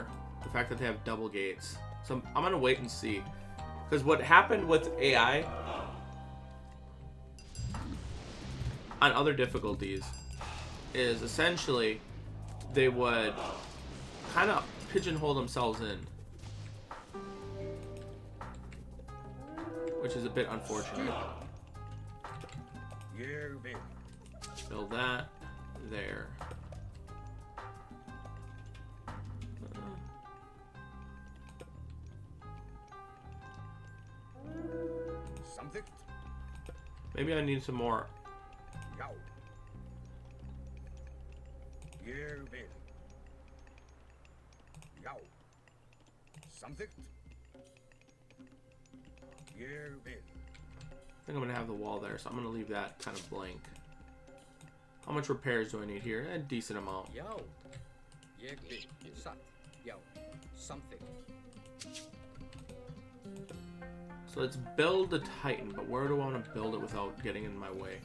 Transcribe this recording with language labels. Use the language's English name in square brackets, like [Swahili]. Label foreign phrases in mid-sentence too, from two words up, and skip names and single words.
[English] The fact that they have double gates. So I'm gonna wait and see, because what happened with AI on other difficulties is essentially they would kind of pigeonhole themselves in, which is a bit unfortunate. [Icelandic] Ég vil. [English] Build that there. Something. Maybe I need some more. [Icelandic] Já. Ég vil. [English] Já. Something. [Icelandic] Ég vil. [English] I think I'm gonna have the wall there, so I'm gonna leave that kind of blank. How much repairs do I need here? A decent amount. Yo. Yegbi. Sat. Yo. Something. So let's build the Titan, but where do I want to build it without getting in my way?